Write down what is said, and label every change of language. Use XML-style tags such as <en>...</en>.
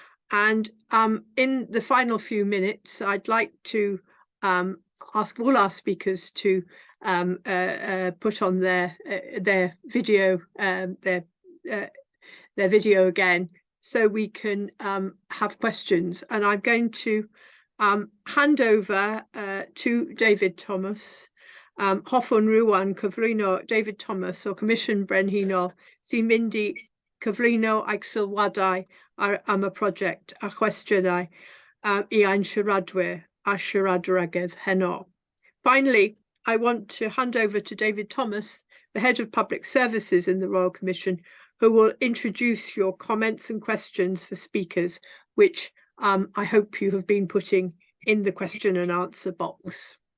<en>And in the final few minutes, I'd like to ask all our speakers to put on their video, their video again, so we can have questions. And I'm going to hand over to David Thomas.</en> <cy>Hoffwn rŵan cyflwyno David Thomas o Comisiwn Brenhinol sy'n mynd i cyflwyno ag sylwadau am y prosiect a chwestiynau i ein siaradwyr a siaradwrygydd heno.</cy> <en>Finally, I want to hand over to David Thomas, the Head of Public Services in the Royal Commission, who will introduce your comments and questions for speakers, which I hope you have been putting in the question and answer box.</en>